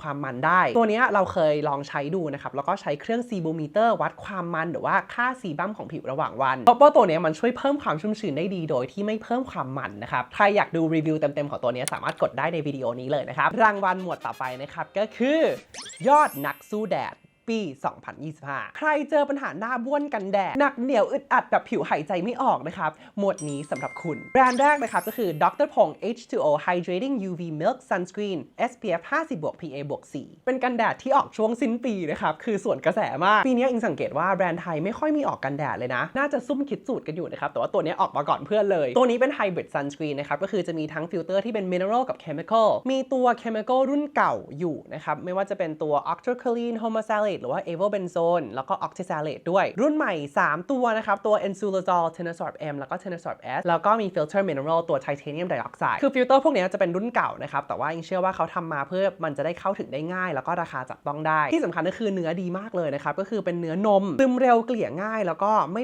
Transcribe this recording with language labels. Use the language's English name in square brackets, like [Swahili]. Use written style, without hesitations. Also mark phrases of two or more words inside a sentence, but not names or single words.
[Thai] ความมันได้ตัวนี้เราเคยลองใช้ดูนะครับแล้วก็ใช้เครื่องซีโบมิเตอร์วัดความมันหรือว่าค่าซีบัมของผิวระหว่างวันเพราะว่าตัวนี้มันช่วยเพิ่มความชุ่มชื้นได้ดีโดยที่ไม่เพิ่มความมันนะครับใครอยากดูรีวิวเต็มๆของตัวนี้สามารถกดได้ในวิดีโอนี้เลยนะครับรางวัลหมวดต่อไปนะครับก็คือยอดนักสู้แดดปี 2025 ใครเจอปัญหาหน้าบ้วนกันแดดหนักเหนียวอึดอัดแบบผิวหายใจไม่ออกนะครับหมวดนี้สำหรับคุณแบรนด์แรกนะครับก็คือ Dr. Pong H2O Hydrating UV Milk Sunscreen SPF 50 PA 4 เป็นกันแดดที่ออกช่วงสิ้นปีนะครับคือส่วนกระแสมากปีนี้อิงสังเกตว่าแบรนด์ไทยไม่ค่อยมีออกกันแดดเลย นะน่าจะซุ่มคิดสูตรกันอยู่นะครับแต่ว่าตัวนี้ออกมาก่อนเพื่อนเลยตัวนี้เป็น [English] Hybrid Sunscreen [Thai] นะครับก็คือจะมีทั้งฟิลเตอร์ที่เป็น Mineral กับ Chemical มีตัว Chemical รุ่นเก่าอยู่นะครับไม่ว่าจะเป็นตัว Octocrylene Homosalate หรือว่า Avobenzone แล้วก็ Octisalate ด้วยรุ่นใหม่3ตัวนะครับตัว Ensulazole Tenasorb M แล้วก็ Tenasorb S แล้วก็มี [English] Filter Mineral [Thai] ตัว Titanium Dioxide คือฟิลเตอร์พวกนี้จะเป็นรุ่นเก่านะครับแต่ว่าอิงเชื่อว่าเขาทำมาเพื่อมันจะได้เข้าถึงได้ง่ายแล้วก็ราคาจับต้องได้ที่สำคัญก็คือเนื้อดีมากเลยนะครับก็คือเป็นเนื้อนมซึมเร็วเกลี่ยง่ายแล้วก็ไม่